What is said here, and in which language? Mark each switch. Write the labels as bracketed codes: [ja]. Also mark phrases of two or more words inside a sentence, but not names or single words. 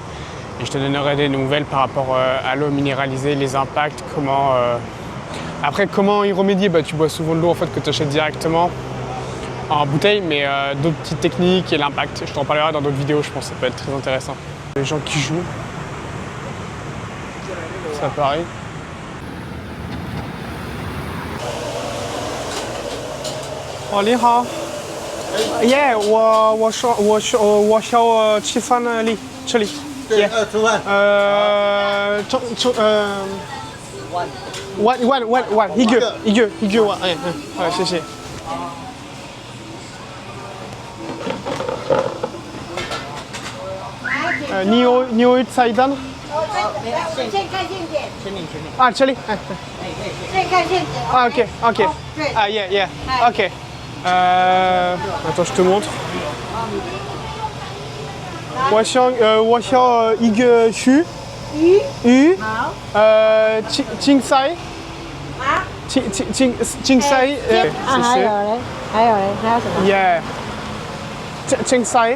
[fr] Et je te donnerai des nouvelles par rapport à l'eau minéralisée, les impacts, comment... Après, comment y remédier? Bah, tu bois souvent de l'eau en fait, que tu achètes directement en bouteille, mais d'autres petites techniques et l'impact. Je t'en parlerai dans d'autres vidéos, je pense que ça peut être très intéressant. Les gens qui jouent, ça pareil. [zh] Oh, 你好。Yeah， 我想吃饭里这里。对，吃饭。 one，一个，哎，好，谢谢。你有菜单？现看现点。啊，这里，哎。现看现点。 Ah, ok. [fr] Ouais. Ah, [en] yeah, ok. [fr] Attends, je te montre. [zh] 我想一个鱼，青菜，青菜，谢谢。还有什么 Yeah， 青菜。